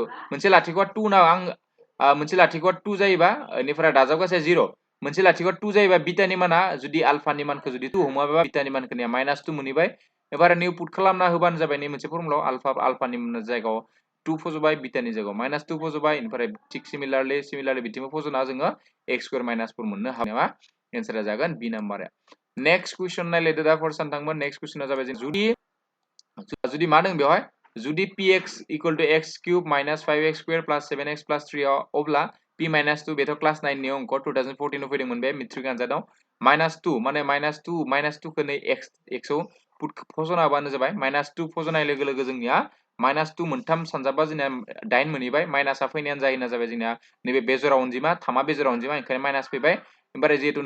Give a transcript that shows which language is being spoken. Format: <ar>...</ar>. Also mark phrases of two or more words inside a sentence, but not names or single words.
<brx>2 ना आं मोनसे लाथिख'आ 2 जायोबा बेनिफ्राय दाजाब गासैया 0 मोनसे लाथिख'आ 2 जायोबा बिटानि माना जुदि आल्फानि मानखौ जुदि 2 हमाबा बिटानि मानखौ -2 मोनहैबाय एबार</brx> <en>new put</en> <brx>खालामना होबानो जाबाय नै मोनसे फर्मुलायाव आल्फानि जायगायाव 2 फज'बाय बिटानि जायगायाव -2 फज'बाय ओमफ्राय थिक सिमिलारलि बिथिंबो फज'ना जोङो</brx> <en>x square -4</en> <brx>मोननो हानाया एन्सारा जागोन बि नाम्बारा</brx> <en>next question</en> <brx>नायलायदो दा फर सानथांमोन</brx> <en>next question</en> <brx>जाबाय जुदि मा दं बेवहाय जुदि</brx> <en>px equal to x cube minus 5x square plus 7x plus 3</en> <brx>अब्ला</brx> <en>p minus 2</en> <brx>बेथ' क्लास 9 नि अंक 2014 फैदोंमोन बे मेट्रिक आनजादाव -2 माने -2 खौ नै x आव फज'ना होबानो जाबाय -2 फज'नाय लोगो लोगो जोंनिया -2 मोनथाम सानजाबा जोंनिया 8 मोनहैबाय माइनासा फैनायानो जाहैना जाबाय जोंनिया नैबे बेजरा अनजिमा थामा बेजरा अनजिमा ओंखायनो माइनास फैबाय ओमफ्राय जिहेतु</brx>